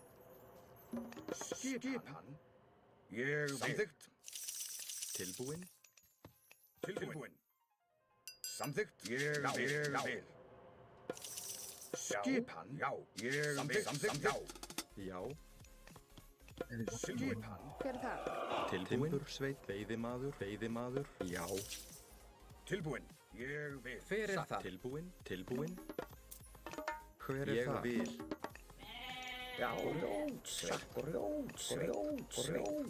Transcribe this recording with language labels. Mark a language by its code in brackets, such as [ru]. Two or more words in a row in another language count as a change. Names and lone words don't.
[is] Skipan. Ég vil. Samþykkt. Tilbúin. Tilbúin. Samþykkt. Ég vil. Skipan. Já. Ég vil. Samþykkt. Já. Já. [pt] Ele já tem muito. [is] Skipan. Hver er þar? Tilbúin. Timbursveit. Veiðimaður. Veiðimaður. Já. Tilbúin. Ég vil. Hver er þar? Tilbúin. Tilbúin. Hver Ég þar? vil. Já, grjótsveit.